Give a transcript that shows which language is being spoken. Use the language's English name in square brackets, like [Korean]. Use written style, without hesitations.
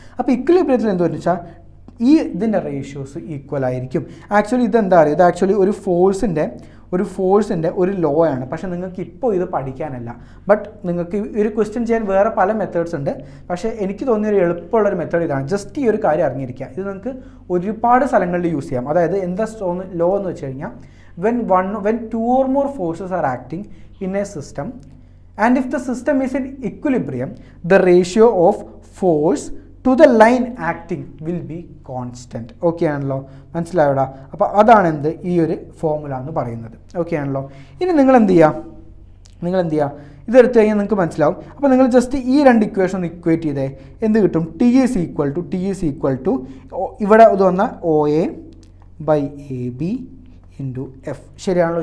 [Malayalam] അപ്പോൾ ഇക്വിലിബ്രിയത്തിൽ എന്ത് വെച്ചാൽ ഈ ഇതിൻ്റെ റേഷ്യോസ് ഈക്വൽ ആയിരിക്കും. ആക്ച്വലി ഇതെന്താ പറയുക, ഇത് ആക്ച്വലി ഒരു ഫോഴ്സിൻ്റെ ഒരു ലോ ആണ്. പക്ഷേ നിങ്ങൾക്ക് ഇപ്പോൾ ഇത് പഠിക്കാനല്ല, ബട്ട് നിങ്ങൾക്ക് ഒരു ക്വസ്റ്റ്യൻ ചെയ്യാൻ വേറെ പല മെത്തേഡ്സ് ഉണ്ട്. പക്ഷേ എനിക്ക് തോന്നിയൊരു എളുപ്പമുള്ളൊരു മെത്തേഡ് ഇതാണ്. ജസ്റ്റ് ഈ ഒരു കാര്യം അറിഞ്ഞിരിക്കുക. ഇത് നിങ്ങൾക്ക് ഒരുപാട് സ്ഥലങ്ങളിൽ യൂസ് ചെയ്യാം. അതായത് എന്താ ലോ എന്ന് വെച്ച് കഴിഞ്ഞാൽ, [English] when 2 or more forces are acting in a system and if the system is in equilibrium, the ratio of force to the line acting will be constant. [Malayalam] Okay ആണല്ലോ, മനസ്സിലായോടാ. അപ്പോൾ അതാണ് എന്ത് ഈ ഒരു ഫോർമുല എന്ന് പറയുന്നത്. ഓക്കെ ആണല്ലോ. ഇനി നിങ്ങൾ എന്ത് ചെയ്യുക, ഇതെടുത്ത് കഴിഞ്ഞാൽ നിങ്ങൾക്ക് മനസ്സിലാവും. അപ്പോൾ നിങ്ങൾ ജസ്റ്റ് ഈ 2 ഇക്വേഷൻ ഒന്ന് ഇക്വേറ്റ് ചെയ്തേ, എന്ത് കിട്ടും, ടി ഈസ് ഈക്വൽ ടു ഇവിടെ ഇത് വന്നാൽ O A by A B into F, ശരിയാണല്ലോ.